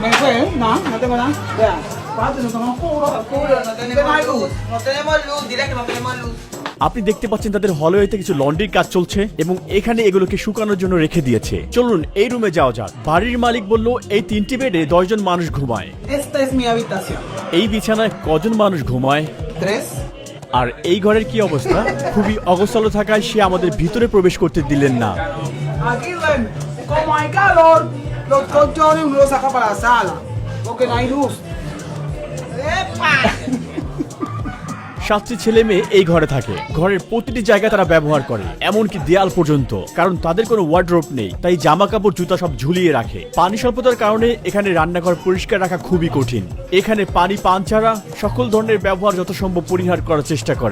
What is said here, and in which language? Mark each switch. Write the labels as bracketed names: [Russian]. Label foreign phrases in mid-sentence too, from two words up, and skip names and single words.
[Bangla] আপনি দেখতে পাচ্ছেন তাদের হলওয়েতে কিছু লন্ড্রির কাজ চলছে এবং এখানে এগুলোকে শুকানোর জন্য রেখে দিয়েছে। চলুন এই রুমে যাওয়া যাক। বাড়ির মালিক বলল এই 3টি বেডে 10 জন মানুষ ঘুমায়। এই বিছানায় কজন মানুষ ঘুমায়? 3। আর এই ঘরের কি অবস্থা? খুবই অগোছালো থাকায় সে আমাদের ভিতরে প্রবেশ করতে দিলেন না। [Spanish] Aquí duerme. Como hay calor, los colchones uno los saca para la sala, porque no hay luz. ¡Epa! [Bangla] 7টি ছেলে মেয়ে এই ঘরে থাকে। ঘরের প্রতিটি জায়গা তারা ব্যবহার করে, এমনকি দেয়াল পর্যন্ত, কারণ তাদের কোনো ওয়ার্ডরোব নেই। তাই জামা কাপড়, জুতা সব ঝুলিয়ে রাখে। পানি স্বল্পতার কারণে এখানে রান্নাঘর পরিষ্কার রাখা খুবই কঠিন। এখানে পানি পান ছাড়া সকল ধরনের ব্যবহার যত সম্ভব পরিহার করার চেষ্টা করে।